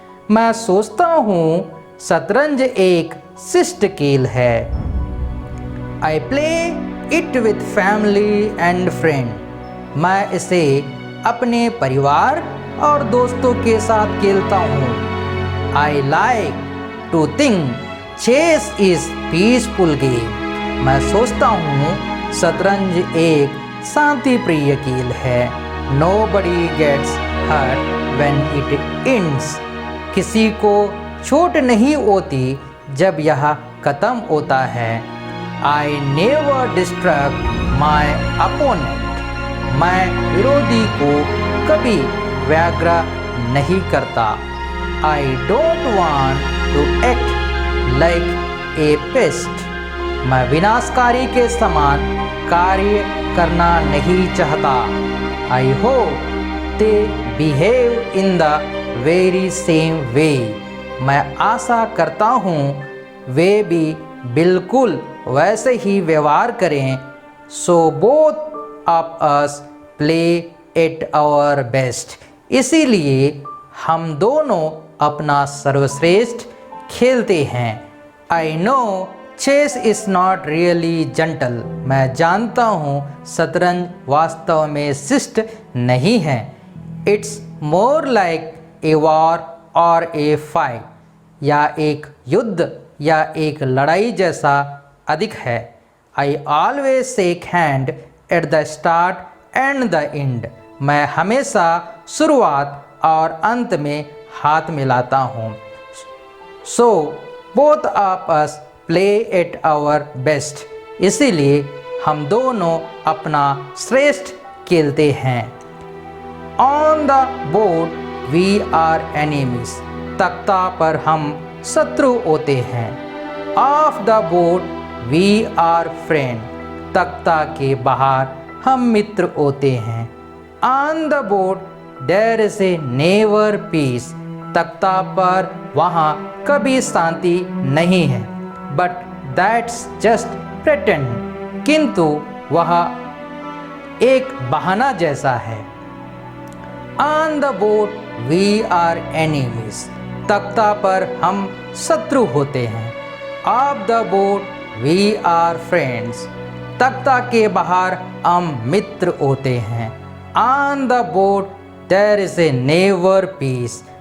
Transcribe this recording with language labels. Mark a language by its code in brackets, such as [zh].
[hi] मैं सोचता हूँ शतरंज एक शिष्ट खेल है। [en] I play it with family and friend. [hi] मैं इसे अपने परिवार और दोस्तों के साथ खेलता हूँ। [en] I like to think chess is peaceful game. [hi] मैं सोचता हूँ शतरंज एक शांति प्रिय खेल है। [en] Nobody gets hurt when it ends. [hi] किसी को चोट नहीं होती जब यह खत्म होता है। [en] I never distract my opponent. [hi] मैं विरोधी को कभी व्यग्र नहीं करता। [en] I don't want to act like a pest. [hi] मैं विनाशकारी के समान कार्य करना नहीं चाहता। [en] I hope they behave in the very same way. [hi] मैं आशा करता हूँ वे भी बिल्कुल वैसे ही व्यवहार करें। [en] So both of us play at our best. [hi] इसीलिए हम दोनों अपना सर्वश्रेष्ठ खेलते हैं। [en] I know chess is not really gentle. [hi] मैं जानता हूँ शतरंज वास्तव में शिष्ट नहीं है। [en] It's more like a war or a fight. [hi] या एक युद्ध या एक लड़ाई जैसा अधिक है। [en] I always shake hand at the start and the end. [hi] मैं हमेशा शुरुआत और अंत में हाथ मिलाता हूँ। [en] So both of us play at our best. [hi] इसीलिए हम दोनों अपना श्रेष्ठ खेलते हैं। [en] On the board we are enemies. [hi] तख्ता पर हम शत्रु होते हैं। [en] Off the board we are friend. [hi] तख्ता के बाहर हम मित्र होते हैं। [en] On the board there is a never peace. [hi] तख्ता पर वहाँ कभी शांति नहीं है। [en] But that's just pretend. [hi] किंतु वह एक बहाना जैसा है। [en] On the board we are enemies. [hi] तख्ता पर हम शत्रु होते हैं। [en] Off the board we are friends. [hi] तख्ता के बाहर हम मित्र होते हैं। [en] On the board there is a never peace.